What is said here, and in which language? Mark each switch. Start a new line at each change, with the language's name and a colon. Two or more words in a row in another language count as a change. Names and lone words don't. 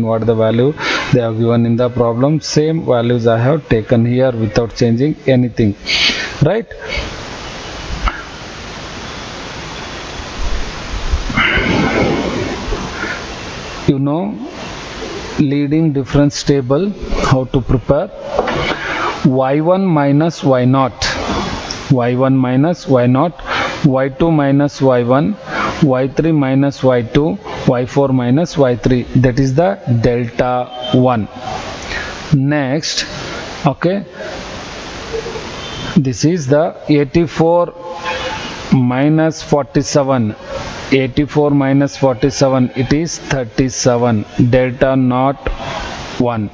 English: What the value they have given in the problem, same values I have taken here without changing anything, right? You know leading difference table, how to prepare. Y1 minus Y0, Y1 minus Y0, Y2 minus Y1, Y3 minus Y2, Y4 minus Y3. That is the delta 1. Next, okay, this is the 84 minus 47. 84 minus 47, it is 37, delta not 1.